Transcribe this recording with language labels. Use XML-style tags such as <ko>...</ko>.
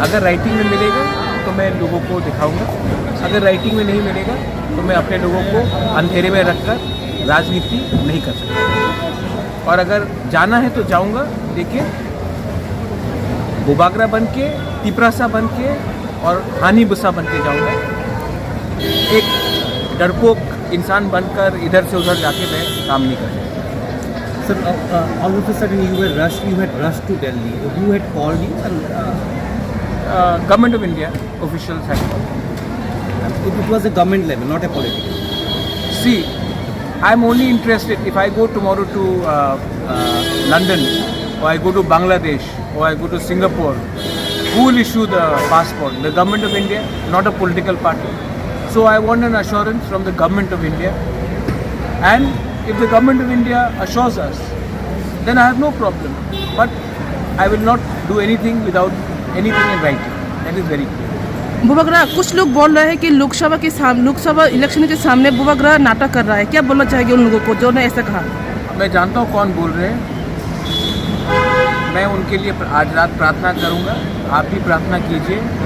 <hi>अगर राइटिंग में मिलेगा तो मैं लोगों को दिखाऊंगा, अगर राइटिंग में नहीं मिलेगा तो मैं अपने लोगों को अंधेरे में रखकर राजनीति नहीं कर सकता। और अगर जाना है तो जाऊंगा, लेकिन बुबागरा बन के, तिपरासा बन के और हानि बुसा बन के जाऊँगा। एक डरपोक इंसान बनकर इधर से उधर जाके मैं काम नहीं करूँगा।</hi> <en>Sir, all of a sudden you had rushed to Delhi. Who had called you? And, Government of India officials had called. it was a government level, not a political. See, I'm only interested if I go tomorrow to London, or I go to Bangladesh, or I go to Singapore, who will issue the passport? The government of India, not a political party. So I want an assurance from the government of India, and if the government of India assures us, then I have no problem. But I will not do anything without anything in writing. That is very clear.</en> <hi>Bubagra, कुछ लोग बोल रहे हैं कि Lok Sabha election के सामने बुबागरा नाटक कर रहा है, क्या बोलना चाहेंगे उन लोगों को जो ने ऐसा कहा? मैं जानता हूँ कौन बोल रहे हैं। मैं उनके लिए आज रात प्रार्थना करूँगा, आप भी प्रार्थना कीजिए।</hi>